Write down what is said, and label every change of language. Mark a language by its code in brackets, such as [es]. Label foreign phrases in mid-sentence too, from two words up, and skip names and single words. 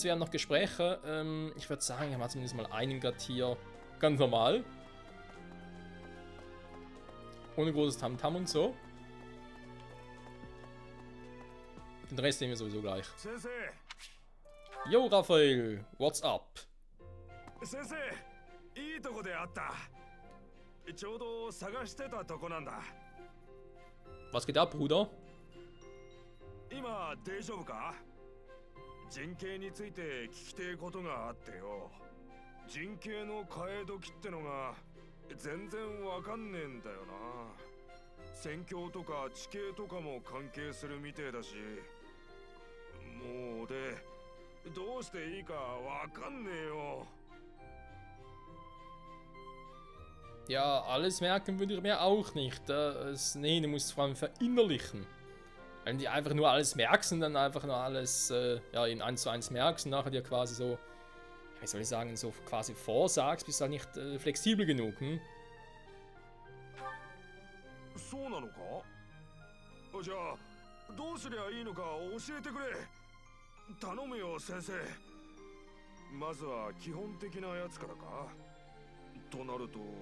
[de] Wir haben noch Gespräche. Ich würde sagen, wir haben zumindest mal einen gerade hier. Ganz normal. Ohne großes Tamtam und so. Den Rest nehmen wir sowieso gleich. [en] Yo, Raphael, what's up? [ja] Sensei, いいとこで会った。ちょうど探してたとこなんだ。 [de] Was geht ab, Bruder? [ja] 今大丈夫か？人形について聞きてえことがあってよ。人形の替え時ってのが全然わかんねえんだよな。戦況とか地形とかも関係するみてえだし、もうでどうしていいかわかんねえよ。 [de] Ja, alles merken würde ich mir auch nicht. Nee, du musst es vor allem verinnerlichen. Wenn du einfach nur alles merkst und dann einfach nur alles ja, in 1:1 merkst und nachher dir quasi so, wie soll ich sagen, so quasi vorsagst, bist du halt nicht flexibel genug. Hm? [ja] そうなのか？じゃあどうすりゃいいのか教えてくれ。頼むよ先生。まずは基本的なやつからか。となると。